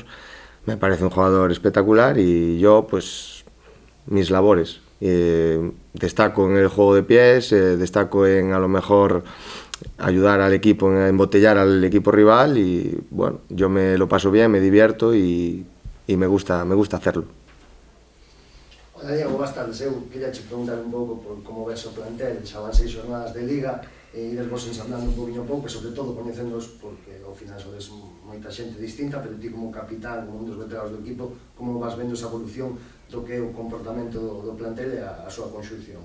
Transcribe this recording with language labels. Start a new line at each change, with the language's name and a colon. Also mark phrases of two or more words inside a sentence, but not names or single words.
Spanish: Me parece un jugador espectacular y yo, pues, mis labores, destaco en el juego de pies, destaco en, a lo mejor, ayudar al equipo, en embotellar al equipo rival, y bueno, yo me lo paso bien, me divierto y me gusta hacerlo.
Galician: Hola Diego, boas tardes. Eu queria che preguntar un pouco por como ves o plantel, xa van 6 jornadas de liga, e ides vos ensamblando un poquinho pouco, sobre todo coñecéndoos, porque ao final sodes moita xente distinta, pero ti como capitán, como un dos veteranos do equipo, como vas vendo esa evolución do que é o comportamento do plantel e a súa conxunción?